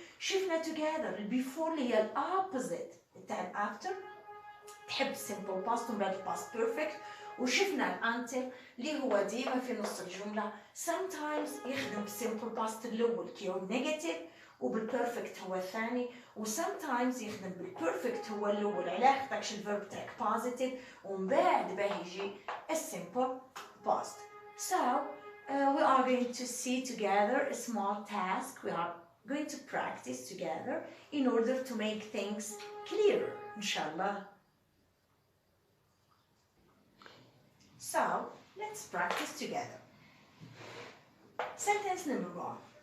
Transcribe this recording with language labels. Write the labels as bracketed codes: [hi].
[ar] شفنا together before اللي هي opposite تاع after، تحب simple past ومن بعد past perfect. وشفنا until اللي هو ديما في نص الجملة sometimes يخدم simple past الأول كي هو negative وبالبيرفكت هو الثاني، وسامتايمز يخدم بالبيرفكت هو الاول على خاطرش الفيرب تاعك بوزيتيف ومن بعد باه يجي السيمبل باست. [en] So we are going to see together a small task. We are going to practice together in order to make things clearer inshallah. So let's practice together. Sentence number 1.